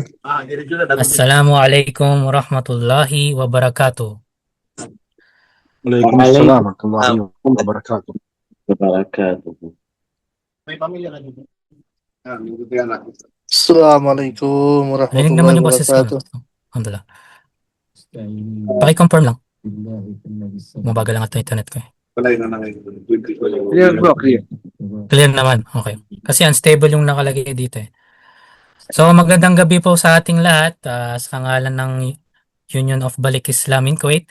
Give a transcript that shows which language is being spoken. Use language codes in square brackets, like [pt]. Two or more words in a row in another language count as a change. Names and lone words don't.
[ar] السلام عليكم ورحمة الله وبركاته. وعليكم السلام وعليكم السلام ورحمة الله وبركاته. wabarakatuh. السلام عليكم [tl] Rinig [ar] ورحمة الله [tl] naman yung boses ko. [ar] wabarakatuh. الحمد لله. [tl] Paki-confirm lang. Mabagal lang ito internet ko. [en] Clear bro, clear. [tl] Clear naman. Okay. Kasi unstable yung nakalagay dito eh. So magandang gabi po sa ating lahat. Sa ngalan ng Union of Balik Islam in Kuwait.